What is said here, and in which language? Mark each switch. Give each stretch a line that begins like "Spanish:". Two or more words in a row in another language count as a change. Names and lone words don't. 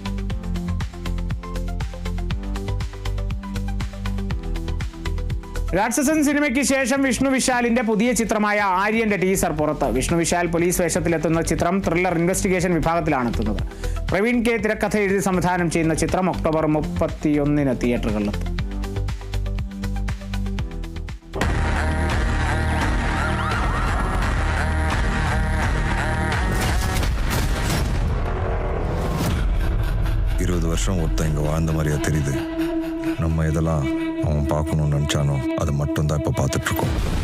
Malayalam: രാക്ഷസൻ സിനിമയ്ക്ക് ശേഷം വിഷ്ണു വിശാലിന്റെ പുതിയ ചിത്രമായ ആര്യന്റെ ടീസർ പുറത്ത്. വിഷ്ണു വിശാൽ പോലീസ് വേഷത്തിലെത്തുന്ന ചിത്രം ത്രില്ലർ ഇൻവെസ്റ്റിഗേഷൻ വിഭാഗത്തിലാണ് എത്തുന്നത്. പ്രവീൺ K തിരക്കഥ എഴുതി സംവിധാനം ചെയ്യുന്ന ചിത്രം ഒക്ടോബർ 31 തിയേറ്ററുകളിലെത്തും.
Tamil: வருஷம் ஒருத்தன் இங்கே வாழ்ந்த மாதிரியா தெரியுது. நம்ம இதெல்லாம் அவன் பார்க்கணும்னு நினச்சானோ அது மட்டும்தான் இப்போ பார்த்துட்ருக்கோம்.